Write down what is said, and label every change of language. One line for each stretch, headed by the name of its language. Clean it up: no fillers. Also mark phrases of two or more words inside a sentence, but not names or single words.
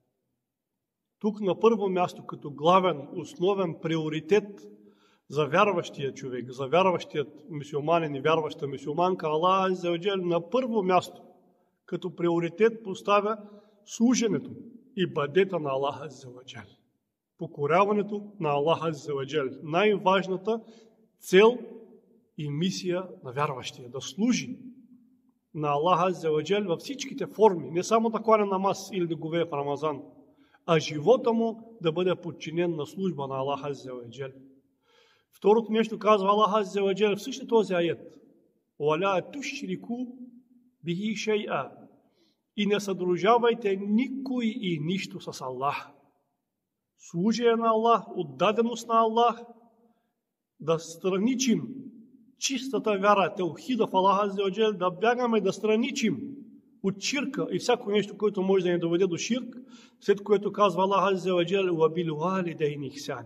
Bulgarian: Тук на първо място, като главен, основен приоритет за вярващия човек, за вярващият мюсюлманин и вярваща мюсюлманка, Аллах
Arabic: عز وجل
Bulgarian: на първо място, като приоритет поставя служенето, ибадета на Аллах
Arabic: عز وجل.
Bulgarian: Покоряването на Аллах
Arabic: عز وجل.
Bulgarian: Най-важната цел и мисия на вярващия. Да служи на Аллах
Arabic: عز وجل
Bulgarian: във всичките форми. Не само да кланя намаз или да говее в Рамазан, а живота му да бъде подчинен на служба на Аллах
Arabic: عز وجل.
Bulgarian: Второто нещо казва Аллах
Arabic: عز وجل
Bulgarian: в същия този аят:
Arabic: وَلَا تُشْرِكُوا بِهِ شَيْئًا,
Bulgarian: и не съдружавайте никой и нищо с Аллах. Служение на Аллах, отдаденост на Аллах, да страничим чистата вяра, теухида в Аллах
Arabic: عز وجل,
Bulgarian: да бягаме да страничим от ширка и всяко нещо, което може да ни доведе до ширк, след което казва Аллах
Arabic: عز وجل: وَبِالْوَالِدَيْنِ إِحْسَانًا.